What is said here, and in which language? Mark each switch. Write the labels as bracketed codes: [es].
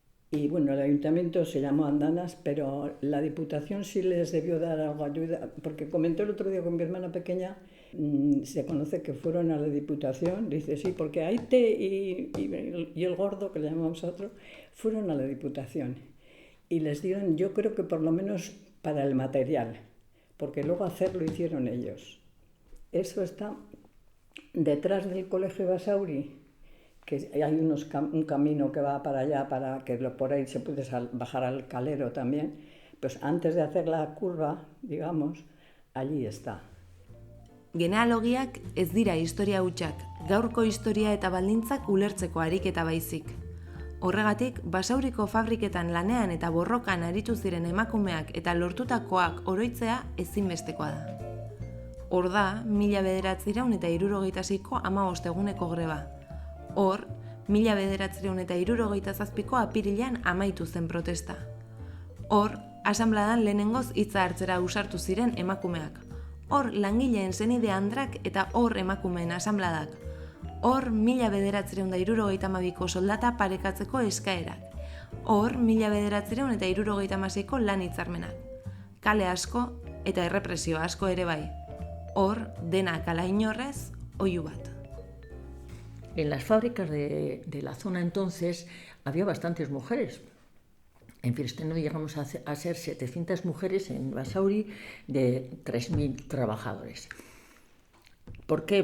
[es] Y bueno, el ayuntamiento se llamó Andanas, pero la Diputación sí les debió dar algo ayuda, porque comentó el otro día con mi hermana pequeña, se conoce que fueron a la Diputación, dice sí, porque Aite y el gordo, que le llamamos a otro, fueron a la Diputación y les dieron, yo creo que por lo menos para el material, porque luego hacerlo hicieron ellos. Eso está detrás del Colegio Basauri, que hay un camino que va para allá, para que por ahí se puede bajar al Calero también, pues antes de hacer la curva, digamos, allí está. [eu] Genealogiak ez dira historia hutsak, gaurko historia eta baldintzak ulertzeko ariketa baizik. Horregatik, Basauriko fabriketan lanean eta borrokan aritu ziren emakumeak eta lortutakoak oroitzea ezinbestekoa da. Hor da, 1976ko 15 eguneko greba. Hor, 1977ko apirilean amaitu zen protesta. Hor, asanbladan lehenengoz hitza hartzera ausartu ziren emakumeak. Hor, langileen senide andrak eta hor emakumeen asanbladak. Hor, 1972ko soldata parekatzeko eskaerak. Hor, 1976ko lan hitzarmenak. Kale asko eta errepresio asko ere bai. Hor, denak ala inorrez, oihu bat. [es] En las fábricas de la zona entonces había bastantes mujeres. En Firestone llegamos a ser 700 mujeres, en Basauri de 3.000 trabajadores. ¿Por qué?